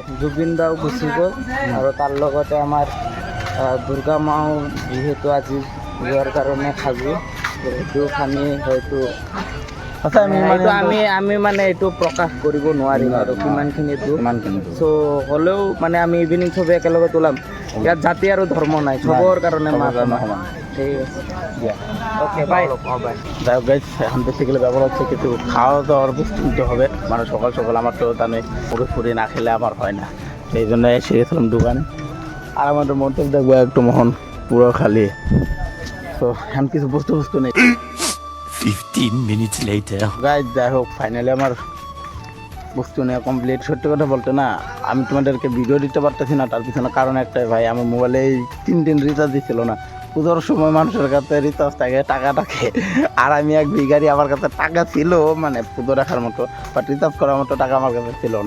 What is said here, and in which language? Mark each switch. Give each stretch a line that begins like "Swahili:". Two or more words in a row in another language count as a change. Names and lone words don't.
Assamese: জুবিন দাও গুচি গ'ল আৰু তাৰ লগতে আমাৰ দুৰ্গা মাও যিহেতু আজি যোৱাৰ কাৰণে সাজু, দুখ আমি হয়তো আচ্ছা আমি মানে এইটো প্ৰকাশ কৰিব নোৱাৰিম আৰু কিমানখিনি দুখ। চ' হ'লেও মানে আমি ইভিনিং চবে একেলগে ওলাম। ইয়াত জাতি আৰু ধৰ্ম নাই, চবৰ কাৰণে মাত সমান। ঠিক আছে,
English: okay bye.
Bangla: যাই হোক গাইজ, এখন বেসিক্যালি ব্যাপার হচ্ছে কিছু খাওয়া দাওয়ার বস্তু নিতে হবে। মানে সকাল সকাল আমার তো জানে পুরি না খেলে আমার হয় না, সেই জন্য এসে গেছিলাম দোকানে। আর আমাদের মধ্যে দেখবো একটু মোহন পুরো খালি। তো এখন কিছু বস্তু নেই।
English: 15 minutes later.
Bangla: গাইজ যাই হোক, ফাইনালি আমার বস্তু নেওয়া কমপ্লিট। সত্যি কথা বলতে না, আমি তোমাদেরকে ভিডিও দিতে পারতেছি না, তার পিছনে কারণ একটাই ভাই, আমার মোবাইলে এই 3 দিন রিচার্জ দিচ্ছিল না। পুজোর সময় মানুষের কাছে রিচার্জ থাকে, টাকা থাকে। আর আমি এক ভিখারি, আমার কাছে টাকা ছিল মানে পুজো রাখার মতো, বাট রিচার্জ করার মতো টাকা আমার কাছে ছিল না।